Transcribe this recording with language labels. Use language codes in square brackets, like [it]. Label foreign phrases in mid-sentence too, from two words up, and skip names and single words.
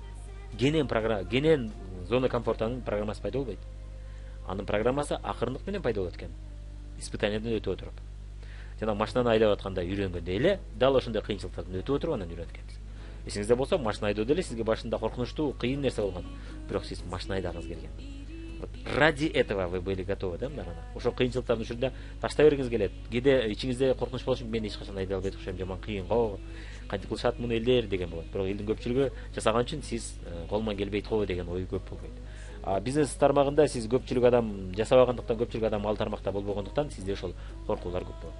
[ky] Кенен зона комфортунун программасы пайда болбойт. Анын программасы акырындык менен пайда болот экен. Испытаниядан өтүп отуруп. Жана машинаны айдап атканда үйрөнгөндөй эле, дал ошондой кыйынчылыктардан өтүп отуруп анан үйрөнөт экенсиз. Эсиңизде болсо, машина айдоодо эле сизге башында коркунучтуу, кыйын нерсе болгон. Бирок сиз машина айдагыңыз келген. [ru] Ради этого вы были готовы, [ky] да, мына. Ошо кыйынчылыктардын учурунда таштай бергиңиз келет. Кээде ичиңизде коркунуч болуш, мен эч качан айдай албайт окшойм, жаман кыйын го, кантип кылышат муну элдер деген болот. Бирок элдин көпчүлүгү жасаган үчүн сиз колуман келбейт го деген ой көп болбойт. Бизнес тармагында сиз көпчүлүк адам жасабагандыктан, көпчүлүк адам ал тармакта болбогондуктан сизде ошол коркуулар көп болот.